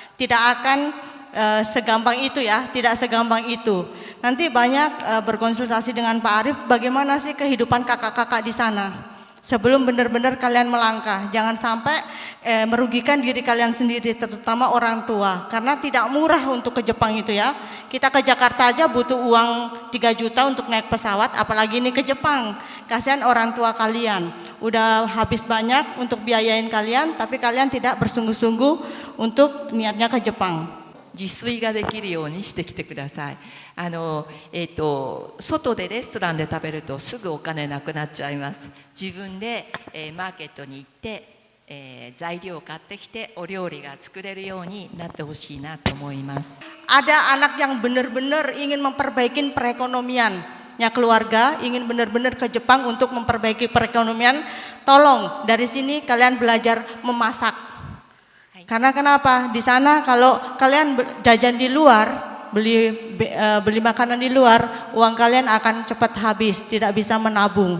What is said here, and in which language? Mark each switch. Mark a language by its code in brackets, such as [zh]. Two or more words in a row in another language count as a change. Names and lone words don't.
[id] Tidak akan segampang itu ya, tidak segampang itu. Nanti banyak berkonsultasi dengan Pak Arif bagaimana sih kehidupan kakak-kakak di sana. Sebelum benar-benar kalian melangkah, jangan sampai merugikan diri kalian sendiri, terutama orang tua. Karena tidak murah untuk ke Jepang itu ya. Kita ke Jakarta aja butuh uang 3 juta untuk naik pesawat, apalagi ini ke Jepang. Kasihan orang tua kalian. Udah habis banyak untuk biayain kalian, tapi kalian tidak bersungguh-sungguh untuk niatnya ke Jepang. [ja] 自炊ができるようにしてきてください。外でレストランで食べるとすぐお金なくなっちゃいます。自分で、マーケットに行って、材料を買ってきてお料理が作れるようになってほしいなと思います。 [id] Ada anak yang benar-benar ingin memperbaiki perekonomiannya keluarga, ingin benar-benar ke Jepang untuk memperbaiki perekonomian. Tolong dari sini kalian belajar memasak. Karena kenapa? Di sana kalau kalian jajan di luar, beli makanan di luar, uang kalian akan cepat habis, tidak bisa menabung.